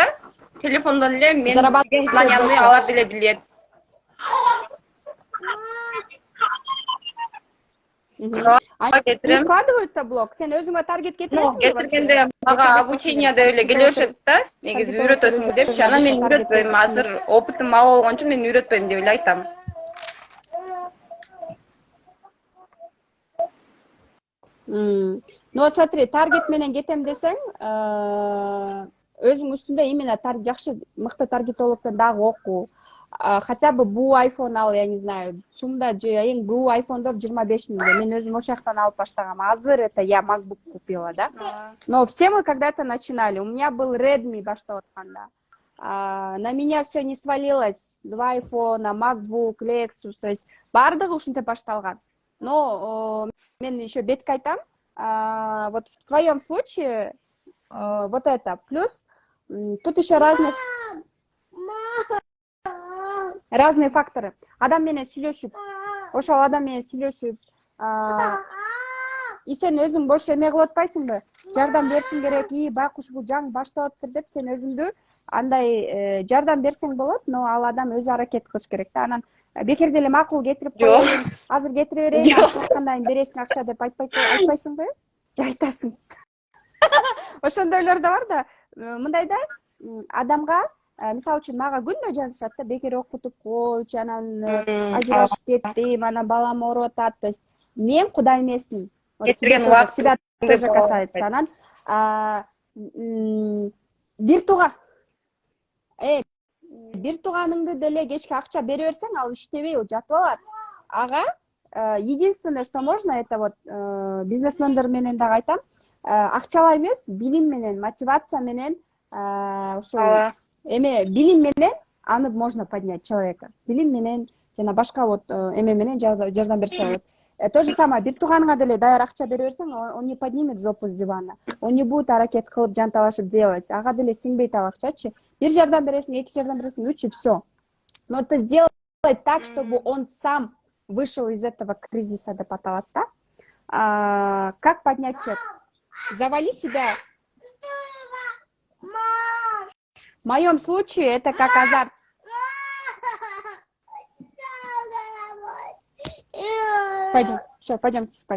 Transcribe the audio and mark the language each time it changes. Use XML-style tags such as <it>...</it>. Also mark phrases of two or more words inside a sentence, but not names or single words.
<ky>Телефондон эле мен знаниямды ала билет.</ky> <ru>Не складывается блог?</ru> <ky>Сен өзүңө таргет кетиресиңби? Кетиргенде мага обучение деп эле келе беришет да. Негизи үйрөтөсүң депчи. Анан мен үйрөтпөйм. Азыр опытым мал болгон үчүн мен үйрөтпөйм деп эле айтам.</ky> <ru>Ну вот смотри,</ru> <ky>таргет менен кетем десең, өзүң үстүндө именно жакшы мыкты таргетологдон дагы оку.</ky> <ru>Хотя бы бу iPhone ал, я не знаю,</ru> <ky>сумда эң бу iPhone'дор 25 миңде. Мен өзүм ошол жактан алып баштагам.</ky> <ru>Азыр это я MacBook купила, да? Но все мы когда-то начинали. У меня был Redmi</ru> <ky>баштап атканда.</ky> <ru>На меня все не свалилось.</ru> <ky>2 iPhone, MacBook, Lexus,</ky> <ru>то есть</ru> <ky>бардыгы ушинтип башталган. Но мен еще бетке айтам.</ky> <ru>Вот в твоем случае вот это. Плюс тут еще разные факторы.</ru> <ky>Адам менен сүйлөшүп, ошол адам менен сүйлөшүп, и сен өзүң бош эме кылып атпайсыңбы? Жардам беришиң керек, байкуш бул жаңы баштап атыптыр деп сен өзүңдү андай жардам берсең болот, но ал адам өзү аракет кылыш керек да. Анан бекер деле макул кетирип коеюн, азыр кетире берейин, саткандан бересиң акча деп айтпайсыңбы? Же айтасың? Ошондойлор да бар да. Мындай да, адамга мисалы үчүн мага күндө жазышат да, бекер окутуп койчу, анан ажырашып кеттим, анан балам ооруп атат.</ky> <ru>То есть</ru> <ky>мен Кудай эмесмин.</ky> <ru>Вот тебя тоже касается.</ru> <ky>Анан бир тууганыңды деле кечке акча бере берсең, ал иштебей жатып алат. Ага</ky> <ru>единственное, что можно, это вот</ru> <ky>бизнесмендер менен дагы айтам, акчалай эмес, билим менен, мотивация менен, ошо эме билим менен аны</ky> <ru>можно поднять человека.</ru> <ky>Билим менен жана башка вот эме менен жардам берсе болот.</ky> <ru>То же самое,</ru> <ky>бир тууганыңа деле даяр акча бере берсең,</ky> <ru>он не поднимет жопу с дивана. Он не будет</ru> <ky>аракет кылып жанталашып</ky> <ru>делать.</ru> <ky>Ага деле сиңбейт ал акчачы. Бир жардам бересиң, 2 жардам бересиң, 3</ky> <ru>и все. Но это сделать так, чтобы он сам вышел из этого кризиса</ru> <ky>деп аталат да.</ky> <ru>Как поднять чек? Завали себя. В моем случае это как азарт. Пойдем, все, пойдем спать.</ru>